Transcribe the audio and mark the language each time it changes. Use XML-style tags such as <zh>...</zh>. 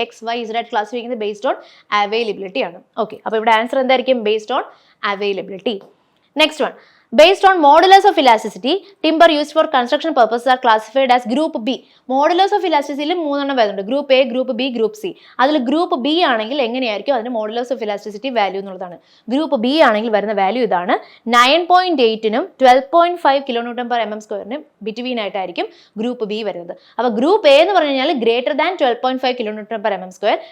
<ml>XYZ ആയിട്ട് classify ചെയ്യുന്നത്</ml> <en>based on availability</en> <ml>ആണ്. ഓക്കെ, അപ്പോൾ ഇവിടെ ആൻസർ എന്തായിരിക്കും, based on availability.</ml> <en>Next one, based on modulus of elasticity, timber used for construction purposes are classified as group B. Modulus of elasticity 3</en> <ml>വരുന്നുണ്ട്. Group A, group B, group C. അതിൽ group B ആണെങ്കിൽ എങ്ങനെയായിരിക്കും അതിന്റെ modulus of elasticity value എന്നുള്ളതാണ്. Group B ആണെങ്കിൽ വരുന്ന value ഇതാണ്. 9.8നും 12.5 kN/mm² between ആയിട്ടായിരിക്കും ഗ്രൂപ്പ് B വരുന്നത്. അപ്പോൾ ഗ്രൂപ്പ് A എന്ന് പറഞ്ഞു കഴിഞ്ഞാൽ ഗ്രേറ്റർ ദാൻ 12.5 kN/mm².</ml>